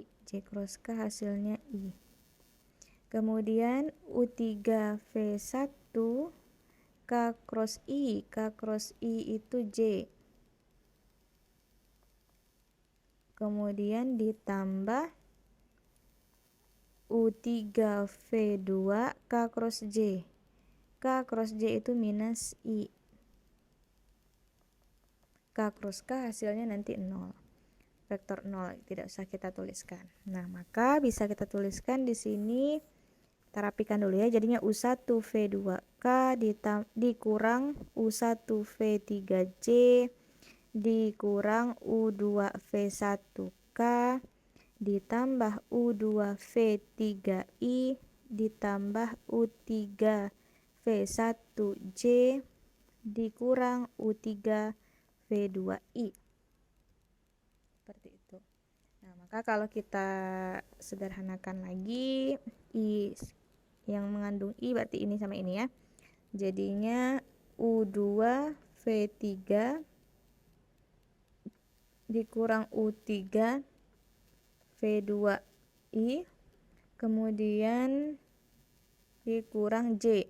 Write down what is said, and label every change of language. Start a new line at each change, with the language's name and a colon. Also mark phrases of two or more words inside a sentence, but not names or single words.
Indonesian: J cross K hasilnya I. Kemudian U3 V1 K cross I. K cross I itu J. Kemudian ditambah U3 V2 K cross J. K cross J itu minus I. K cross K hasilnya nanti 0. Vektor 0 tidak usah kita tuliskan. Nah, maka bisa kita tuliskan di sini. Kita rapikan dulu ya. Jadinya U1 V2K dikurang U1 V3J dikurang U2 V1K ditambah U2 V3I ditambah U3 V1J dikurang U3 V2I. Seperti itu. Nah, maka kalau kita sederhanakan lagi, I yang mengandung I berarti ini sama ini ya. Jadinya U2 V3 dikurang U3 V2I, kemudian dikurang J.